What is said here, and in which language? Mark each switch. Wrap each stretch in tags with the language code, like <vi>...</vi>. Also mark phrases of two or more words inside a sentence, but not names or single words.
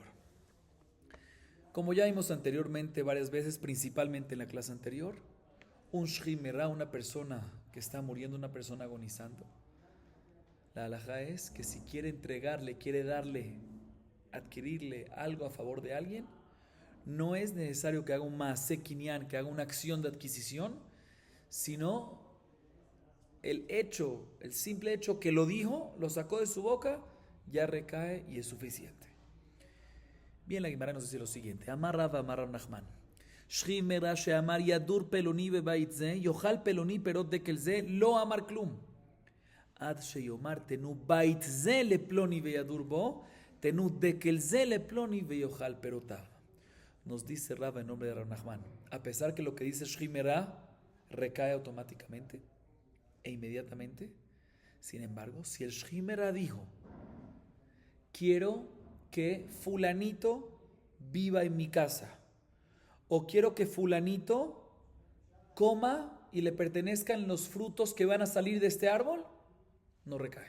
<es>Como ya vimos anteriormente varias veces, principalmente en la clase anterior, un shrimera, una persona que está muriendo, una persona agonizando, la halajá es que si quiere entregarle, quiere darle, adquirirle algo a favor de alguien, no es necesario que haga un</es> <he>מעשה קנין,</he> <es>que haga una acción de adquisición, sino el hecho, el simple hecho que lo dijo, lo sacó de su boca, ya recae y es suficiente. Bien, la Guimara nos dice lo siguiente:</es> <he>אמר רב נחמן שכיב מרע שאמר ידור פלוני בבית זה יאכל פלוני פירות דקל זה לא אמר כלום. עד שיאמר תנו בית זה לפלוני וידור בו תנו דקל זה לפלוני ויאכל פירותיו.</he> <es>Nos dice Rav en nombre de Rav Nachman, a pesar que lo que dice</es> <he>שכיב מרע</he> <es>recae automáticamente e inmediatamente, sin embargo, si el</es> <he>שכיב מרע</he> <es>dijo, quiero que fulanito viva en mi casa, o quiero que fulanito coma y le pertenezcan los frutos que van a salir de este árbol, no recae.</es>